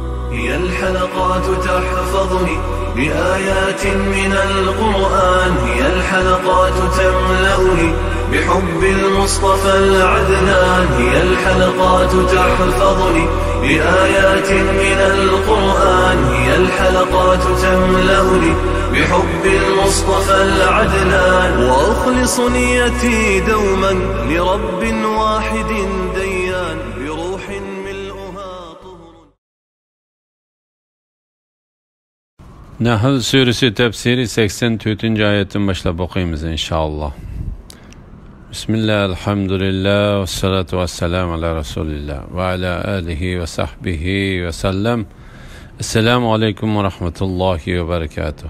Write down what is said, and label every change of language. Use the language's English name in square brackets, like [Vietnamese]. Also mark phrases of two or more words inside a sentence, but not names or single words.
[Arabic] هي الحلقات تحفظني بآيات من القرآن، هي الحلقات تملأني بحب المصطفى العدنان، هي الحلقات تحفظني بآيات من القرآن، هي الحلقات تملأني بحب المصطفى العدنان، وأخلص نيتي دوما لرب واحد ديان بروح ملؤها طهر. [Turkish] Nahl suresi tefsiri 84. ayetten başlayıp okuyayımız inşallah. [Arabic] بسم الله، الحمد لله، والصلاة والسلام على رسول الله وعلى آله وصحبه وسلم. السلام عليكم ورحمة الله وبركاته.